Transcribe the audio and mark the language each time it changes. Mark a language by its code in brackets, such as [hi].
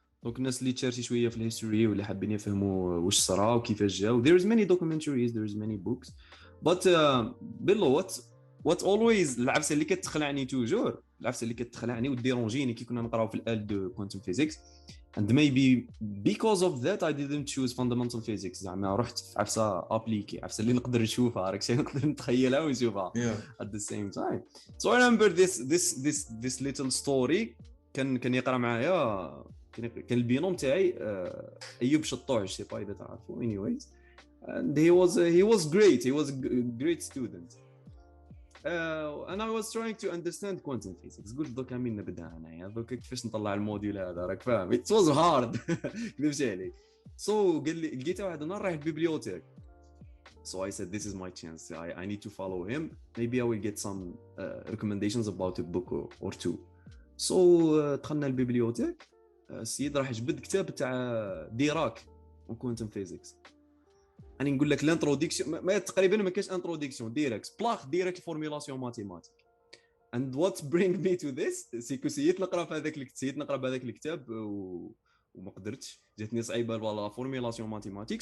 [ar] دونك الناس اللي تشارشي شويه في الهيستوري واللي حابين يفهموا واش صرا وكيفاش جاو [en] there is many documentaries, there is many books, [ar] but Bello, [en] what always [ar] العبسه اللي كتخلعني توجور، العبسه اللي كتخلعني وديرونجيني كي كنا نقراو في الال دو كوانتم فيزيكس [en] and maybe because of that I didn't choose fundamental physics. [ar] زعما رحت في عبسه ابليكي، عبسه اللي نقدر نشوفها راك شي نقدر نتخيلها ونشوفها [en] at the same time. So I remember this little story [ar] كان يقرا معايا كان البينوم تاعي ايوب شطوع، سي با اذا تعرفوا. [en] anyways and he was great, he was a great student and I was trying to understand quantum physics. [ar] قلت دوكا من نبدا انايا دوكا كيفاش نطلع الموديول هذا راك فاهم. [en] it was hard [ar] كذبش عليك. so قال لي لقيت واحد النهار رايح البيبليوتيك. [en] so I said this is my chance, I need to follow him, maybe I will get some recommendations about a book or two. [ar] so دخلنا البيبليوتيك. السيد راح يجبد كتاب تاع ديراك وكوانتم فيزيكس. انا نقول لك الانتروديكسيون ما تقريبا ما كاينش انتروديكسيون ديريكت فورميلاسيون ماتيماتيك. [en] and what bring me to this [ar] سيكو سيت نقرا في هذاك الكتاب وما قدرتش، جاتني صعيبه لا فورميلاسيون ماتيماتيك.